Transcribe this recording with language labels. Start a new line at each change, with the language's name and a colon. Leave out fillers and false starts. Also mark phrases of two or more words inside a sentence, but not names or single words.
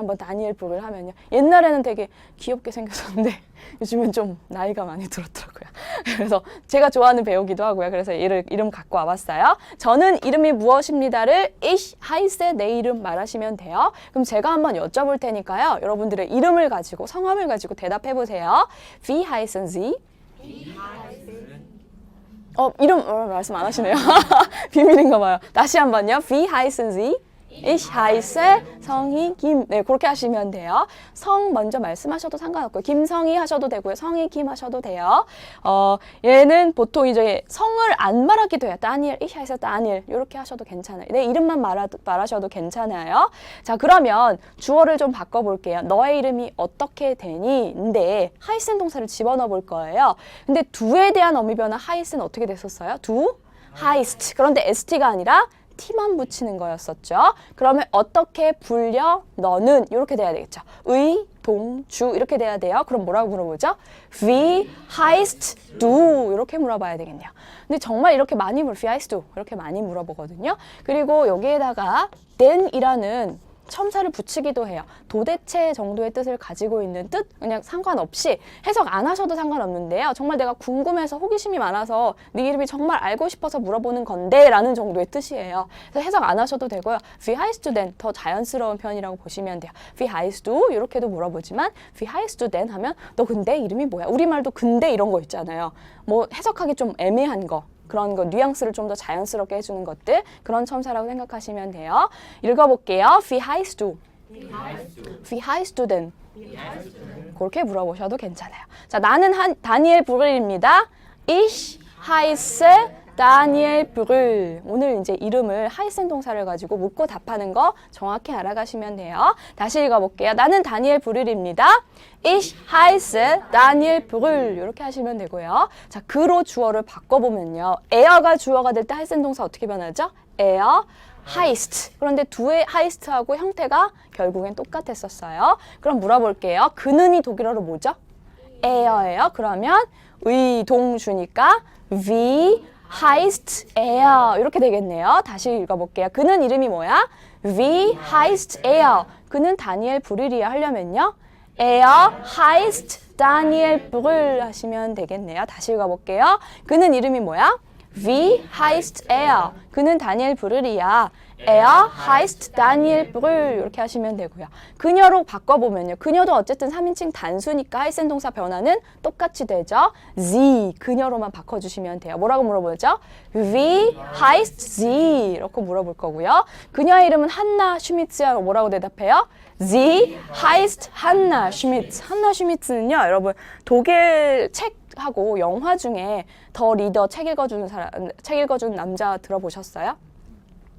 Korean: 한번 다니엘 브릴 하면요. 옛날에는 되게 귀엽게 생겼었는데 요즘은 좀 나이가 많이 들었더라고요. 그래서 제가 좋아하는 배우기도 하고요. 그래서 이름 갖고 와봤어요. 저는 이름이 무엇입니다를
German: Ich heiße
Korean: 내 이름 말하시면 돼요. 그럼 제가 한번 여쭤볼 테니까요. 여러분들의 이름을 가지고 성함을 가지고 대답해보세요.
German: Wie heißen Sie?
Korean: 이름 말씀 안 하시네요. 비밀인가 봐요. 다시 한번요.
German: Wie heißen Sie? Ich heiße
Korean: 성희 김. 네, 그렇게 하시면 돼요. 성 먼저 말씀하셔도 상관없고요. 김성희 하셔도 되고요. 성희 김 하셔도 돼요. 얘는 보통 이제 성을 안 말하기도 해요. 다니엘,
German: ich heiße
Korean: 다니엘 이렇게 하셔도 괜찮아요. 내 이름만 말하셔도 괜찮아요. 자, 그러면 주어를 좀 바꿔볼게요. 너의 이름이 어떻게 되니? 인데 heißen 동사를 집어넣어 볼 거예요. 근데 do에 대한 어미 변화 heißen 어떻게 됐었어요? do, heißt. 그런데 st가 아니라 T만 붙이는 거였었죠. 그러면 어떻게 불려? 너는 이렇게 돼야 되겠죠. 의, 동, 주 이렇게 돼야 돼요. 그럼 뭐라고 물어보죠?
German: Wie heißt du?
Korean: 이렇게 물어봐야 되겠네요. 근데 정말 이렇게 많이
German: Wie heißt du?
Korean: 이렇게 많이 물어보거든요. 그리고 여기에다가 then이라는 첨사를 붙이기도 해요. 도대체 정도의 뜻을 가지고 있는 뜻? 그냥 상관없이 해석 안 하셔도 상관없는데요. 정말 내가 궁금해서 호기심이 많아서 네 이름이 정말 알고 싶어서 물어보는 건데 라는 정도의 뜻이에요. 그래서 해석 안 하셔도 되고요.
German: Wie heißt du denn?
Korean: 더 자연스러운 표현이라고 보시면 돼요.
German: Wie heißt du?
Korean: 이렇게도 물어보지만
German: Wie heißt du denn?
Korean: 하면 너 근데 이름이 뭐야? 우리말도 근데 이런 거 있잖아요. 뭐 해석하기 좀 애매한 거. 그런 거 뉘앙스를 좀 더 자연스럽게 해주는 것들 그런 첨사라고 생각하시면 돼요. 읽어볼게요.
German: Wie heißt du? Wie heißt du denn?
Korean: 그렇게 물어보셔도 괜찮아요. 자, 나는 다니엘 브릴입니다.
German: Ich heiße 다니엘 브릴.
Korean: 오늘 이제 이름을 heißen 동사를 가지고 묻고 답하는 거 정확히 알아가시면 돼요. 다시 읽어볼게요. 나는 다니엘 브릴입니다.
German: Ich heiße 다니엘 브릴.
Korean: 이렇게 하시면 되고요. 자, 그로 주어를 바꿔보면요. 에어가 주어가 될 때 heißen 동사 어떻게 변하죠? 에어, heißt. 그런데 두의 heiß하고 형태가 결국엔 똑같았었어요. 그럼 물어볼게요. 그는이 독일어로 뭐죠? 에어예요. 그러면 의동주니까
German: wie heißt er
Korean: 이렇게 되겠네요. 다시 읽어볼게요. 그는 이름이 뭐야?
German: Wie heißt er?
Korean: 그는 다니엘 브릴이야 하려면요.
German: Er heißt Daniel Brühl
Korean: 하시면 되겠네요. 다시 읽어볼게요. 그는 이름이 뭐야?
German: Wie heißt er?
Korean: 그는 다니엘 브릴이야.
German: Er heißt Daniel Brühl
Korean: 이렇게 하시면 되고요. 그녀로 바꿔보면요. 그녀도 어쨌든 3인칭 단수니까 heißen 동사 변화는 똑같이 되죠. Sie, 그녀로만 바꿔주시면 돼요. 뭐라고 물어보죠?
German: Wie heißt sie?
Korean: 이렇게 물어볼 거고요. 그녀의 이름은 한나 슈미츠야. 뭐라고 대답해요?
German: Sie heißt Hanna Schmitz.
Korean: 한나 슈미츠는요. 여러분 독일 책하고 영화 중에 더 리더 책 읽어주는 남자 들어보셨어요?